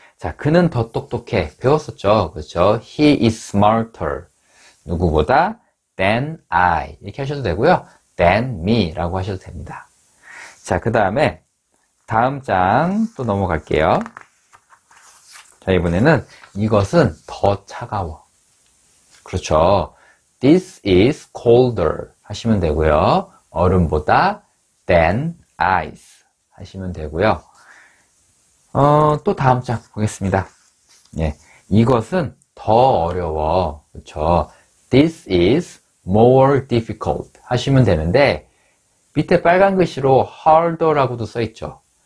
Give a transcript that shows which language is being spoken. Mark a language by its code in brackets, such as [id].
[ko] 자, 그는 더 똑똑해. 배웠었죠? 그렇죠? [en] He is smarter. [ko] 누구보다 [en] than I. [ko] 이렇게 하셔도 되고요. [en] than me [ko] 라고 하셔도 됩니다. 자, 그 다음에 다음 장 또 넘어갈게요. 자, 이번에는 이것은 더 차가워. 그렇죠. [en] This is colder [ko] 하시면 되고요. 얼음보다 [en] than ice [ko] 하시면 되고요. 또 다음 장 보겠습니다. 예, 이것은 더 어려워. 그렇죠? [en] This is more difficult [ko] 하시면 되는데 밑에 빨간 글씨로 harder라고도 써 있죠.